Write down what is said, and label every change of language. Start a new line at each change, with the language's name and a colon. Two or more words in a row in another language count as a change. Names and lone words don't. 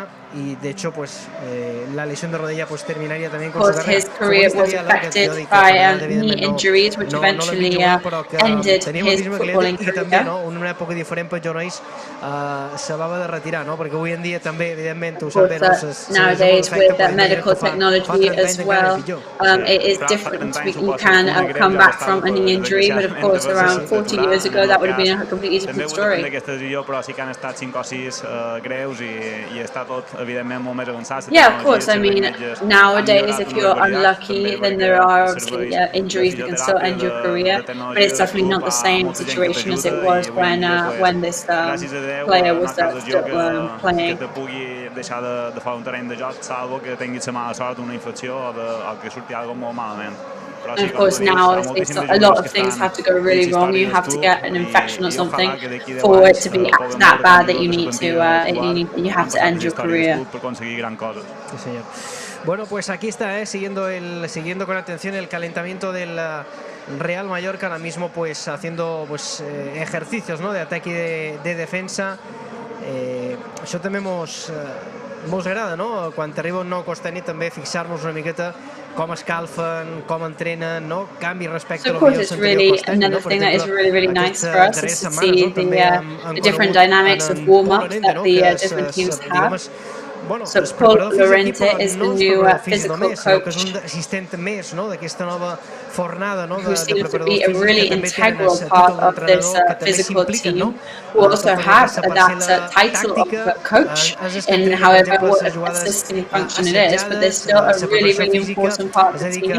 Spanish: Y de hecho pues la lesión de rodilla pues terminaría también con su carrera.
English: His career was affected by knee injuries which eventually ended his footballing career.
Catalan: En una època diferent per Jonais s'acabava de retirar, no? Perquè avui en dia també evidentment ho sabem,
English: nowadays with medical technology as well, it is different. You can come back from a knee injury, but of course around 40 years ago that would have been a completely different story.
Catalan: Però sí que han estat 5 o 6 greus i està tot evidentment molt més avançat.
English: Yeah, of course. I mean, nowadays, if you're unlucky, then there are obviously injuries that can still end your career. But it's definitely not the same situation as it was when this player was still playing.
Catalan: Que te pugui deixar de fora un terreny de joc, salvo que tinguis la mala sort d'una infecció o que surti alguna molt malament.
English: And of course now a lot of things have to go really wrong. You have to get an infection or something for it to be that bad that you need to you have to end your career.
Spanish: Sí, señor. Bueno, pues aquí está, siguiendo con atención el calentamiento del Real Mallorca, ahora mismo pues haciendo pues ejercicios, no, de ataque y de defensa.
Catalan: Això també mos agrada, no? Quan arriba un nou costaner també fixar-nos una miqueta com escalfen, com entrenen, no? Canvi respecte a lo millor anterior costaner.
English: Another thing that is really nice for us is to see the different dynamics of warm-up that the different teams have. So Paul Lorente is the new physical coach, who seems to be a really integral part of this physical team, who also has that title of coach in however what assisting function it is, but they're still a really important part of the team.